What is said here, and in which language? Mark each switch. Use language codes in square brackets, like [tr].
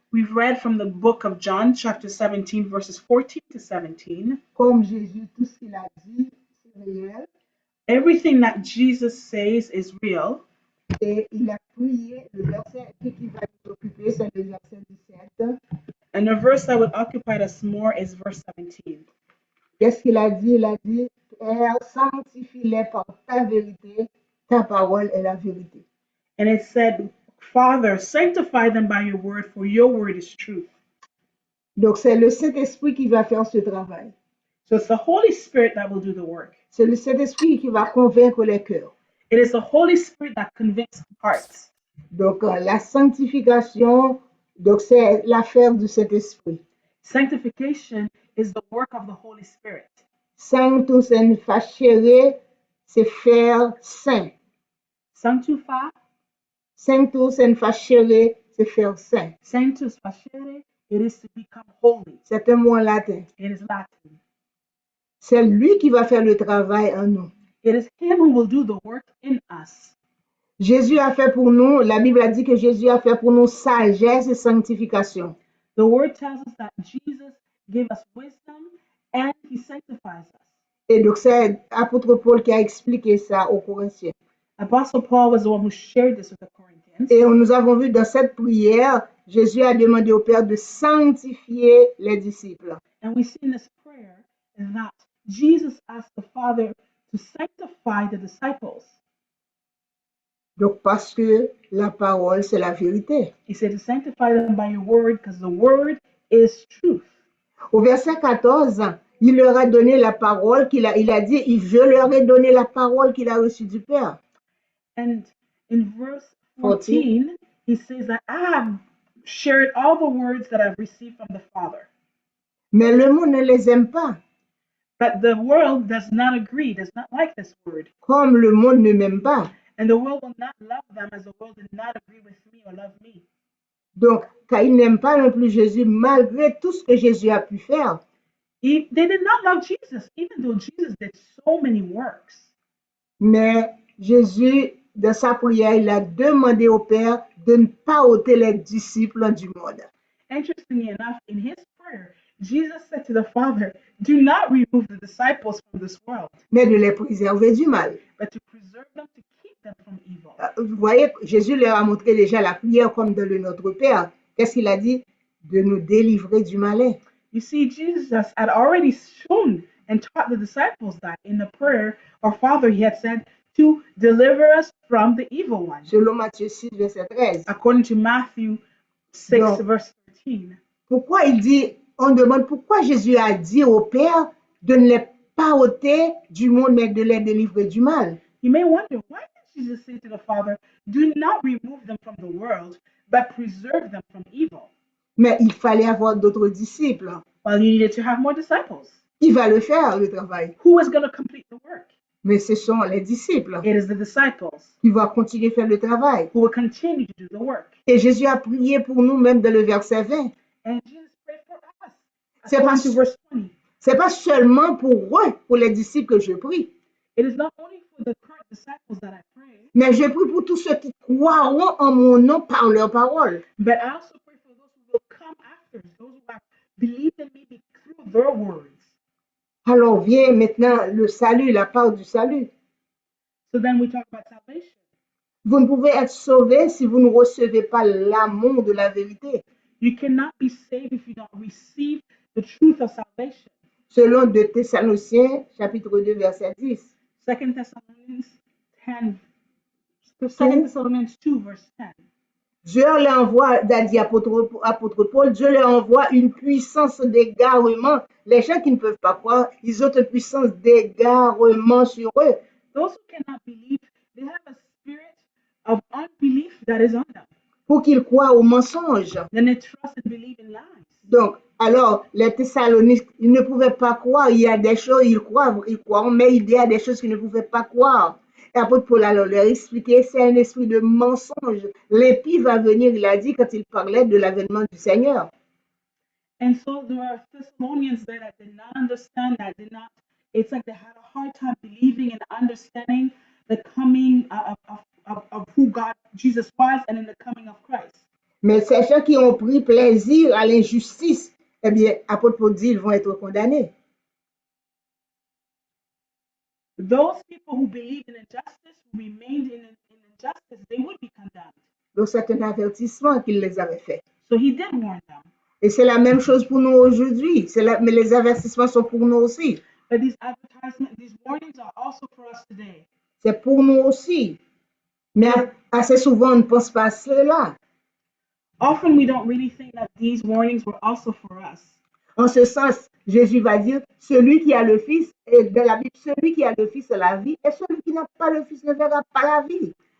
[en] we've read from the book of John, chapter 17, verses 14 to 17. [fr] comme Jésus, tout ce qu'il a dit, c'est réel. [en] Everything that Jesus says is real. [fr] Et il a prié, le verset qui va nous occuper, c'est le verset 17. [en] And the verse that would occupy us more is verse 17. [fr] Qu'est-ce qu'il a dit? Il a dit, Père, sanctifie-les par ta vérité, ta parole est la vérité. [en] And it said, Father, sanctify them by your word, for your word is truth. [fr] Donc, c'est le Saint-Esprit qui va faire ce travail. [en] So it's the Holy Spirit that will do the work. [fr] C'est le Saint-Esprit qui va convaincre les cœurs. [en] It is the Holy Spirit that convicts hearts. [fr] Donc, la sanctification, donc c'est l'affaire du Saint-Esprit. [en] Sanctification is the work of the Holy Spirit. [la] Sanctus en facere, [fr] c'est faire saint. [en] Sanctify, [la] Sanctus en facere, [fr] c'est faire saint. [la] sanctus facere, [en] it is to become holy. [fr] C'est un mot en latin. [en] It is Latin. [fr] C'est lui qui va faire le travail en nous. [en] It is Him who will do the work in us. [fr] Jésus a fait pour nous, la Bible a dit que Jésus a fait pour nous sagesse et sanctification. [en] The Word tells us that Jesus gave us wisdom and He sanctifies us. [fr] Et donc, c'est l'apôtre Paul qui a expliqué ça aux Corinthiens. [en] Apostle Paul was the one who shared this with the Corinthians. [fr] Et nous avons vu dans cette prière, Jésus a demandé au Père de sanctifier les disciples. [en] And we see in this prayer that Jesus asked the Father to sanctify the disciples. [fr] Donc, parce que la parole, c'est la vérité. [en] He said to sanctify them by your word because the word is truth. [fr] Au verset 14, il leur a donné la parole il a dit, je leur ai donné la parole qu'il a reçue du Père. [en] And in verse 14, he says that I have shared all the words that I've received from the Father. [fr] Mais le monde ne les aime pas, [en] But the world does not agree, does not like this word. [fr] comme le monde ne m'aime pas. [en] And the world will not love them as the world did not agree with me or love me. [fr] Donc, car ils n'aiment pas non plus Jésus, malgré tout ce que Jésus a pu faire. [en] They did not love Jesus, even though Jesus did so many works. [fr] Mais Jésus, dans sa prière, il a demandé au Père de ne pas ôter les disciples du monde. [en] Interestingly enough, in his prayer, Jesus said to the Father, do not remove the disciples from this world, [fr] Mais de les préserver du mal. [en] but to preserve them, to keep them from evil. [fr] Vous voyez, Jésus leur a montré déjà la prière comme dans le Notre Père. Qu'est-ce qu'il a dit? De nous délivrer du malin. [en] You see, Jesus had already shown and taught the disciples that in the prayer, our Father, he had said to deliver us from the evil one, [fr] Selon Matthieu 6, verset 13. [en] according to Matthew 6, [fr] Donc, [en] verse 13. [fr] pourquoi il dit, on demande pourquoi Jésus a dit au Père de ne les pas ôter du monde, mais de les délivrer du mal. [en] You may wonder, why did Jesus say to the Father, do not remove them from the world, but preserve them from evil? [fr] Mais il fallait avoir d'autres disciples. [en] Well, you needed to have more disciples. [fr] Qui va le faire, le travail? [en] Who is going to complete the work? [fr] Mais ce sont les disciples [en] It is the disciples [fr] qui vont continuer à faire le travail. [en] who will continue to do the work. [fr] Et Jésus a prié pour nous, même dans le verset 20. [en] And Jesus prayed for us. [fr] C'est [en] According [fr] pas- [en] to verse 20. [fr] C'est pas seulement pour eux, pour les disciples que je prie, [en] It is not only for the current disciples that I pray, [fr] mais je prie pour tous ceux qui croiront en mon nom par leur parole. [en] but I also pray for those who will come after, those who have believed in me through their words. [fr] Alors vient maintenant le salut, la part du salut. [en] So then we talk about salvation. [fr] Vous ne pouvez être sauvé si vous ne recevez pas l'amour de la vérité. [en] You cannot be saved if you don't receive the truth of salvation. [fr] Selon 2 Thessaloniciens, chapitre 2, verset 10. [en] 2 Thessalonians 10, 2 Thessalonians 2, verse 10. [fr] Dieu leur envoie, a dit apôtre Paul, Dieu leur envoie une puissance d'égarement. Les gens qui ne peuvent pas croire, ils ont une puissance d'égarement sur eux. [en] Those who cannot believe, they have a spirit of unbelief that is on them. [fr] Pour qu'ils croient aux mensonges. [en] Then they trust and believe in lies. [fr] Donc, alors, les Thessaloniques, ils ne pouvaient pas croire. Il y a des choses, ils croient, mais il y a des choses qu'ils ne pouvaient pas croire. Et apôtre Paul alors leur expliquait, c'est un esprit de mensonge. L'impie va venir, il a dit, quand il parlait de l'avènement du Seigneur. [en] And so there are Thessalonians there that did not understand, that did not, it's like they had a hard time believing and understanding the coming of who God, Jesus was, and in the coming of Christ. [fr] Mais ces gens qui ont pris plaisir à l'injustice, eh bien, apôtre Paul dit, ils vont être condamnés. [en] Those people who believed in injustice, who remained in injustice, they would be condemned. [fr] Donc, c'est un avertissement qu'il les avait fait. [en] So he did warn them. [fr] Et c'est la même chose pour nous aujourd'hui. Mais les avertissements sont pour nous aussi. [en] But these advertisements, these warnings are also for us today. [fr] C'est pour nous aussi. Mais assez souvent, on ne pense pas à cela. [en] Often we don't really think that these warnings were also for us. [fr] En ce sens, Jésus va dire, celui qui a le Fils, et dans la Bible, celui qui a le Fils a la vie, et celui qui n'a pas le Fils ne verra pas la vie.